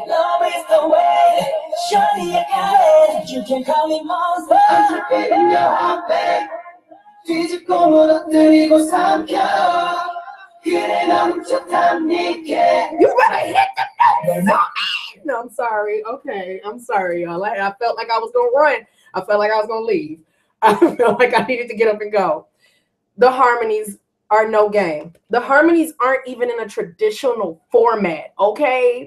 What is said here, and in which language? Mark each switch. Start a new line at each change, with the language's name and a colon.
English: Love is the way. Shawty, I got it. You can call me monster. I'm in your heart, babe.
Korean: 뒤집고 무너뜨리고 삼켜. 그래 넘쳐답니까.
English: You better hit the notes. No, I'm sorry. Okay, I'm sorry, y'all. I felt like I was gonna run. I felt like I was gonna leave. I felt like I needed to get up and go. The harmonies are no game. The harmonies aren't even in a traditional format, okay?